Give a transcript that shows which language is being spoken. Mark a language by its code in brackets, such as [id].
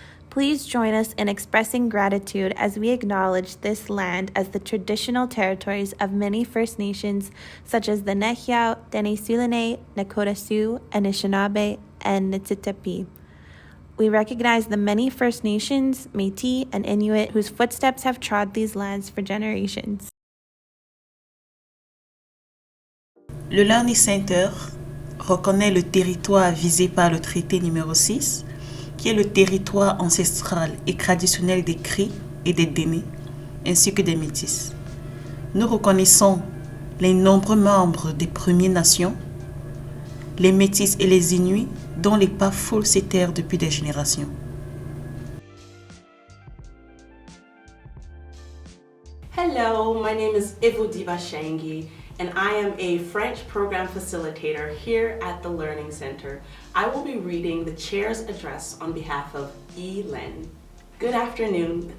[en] Please join us in expressing gratitude as we acknowledge this land as the traditional territories of many First Nations such as the Nehiyaw, Dene-Sulene, Nakota Sioux, Anishinaabe, and Ntsitapi. We recognize the many First Nations, Métis, and Inuit whose footsteps have trod these lands for generations. [fr] Le Learning Center reconnaît le territoire visé par le traité numéro 6, qui est le territoire ancestral et traditionnel des Cris et des Dene, ainsi que des Métis. Nous reconnaissons les nombreux membres des Premières Nations, les Métis et les Inuits, dont les pas foules s'éterrent depuis des générations. [en] Hello, my name is Evodi Bashangi, and I am a French program facilitator here at the Learning Center. I will be reading the chair's address on behalf of ELEN. Good afternoon.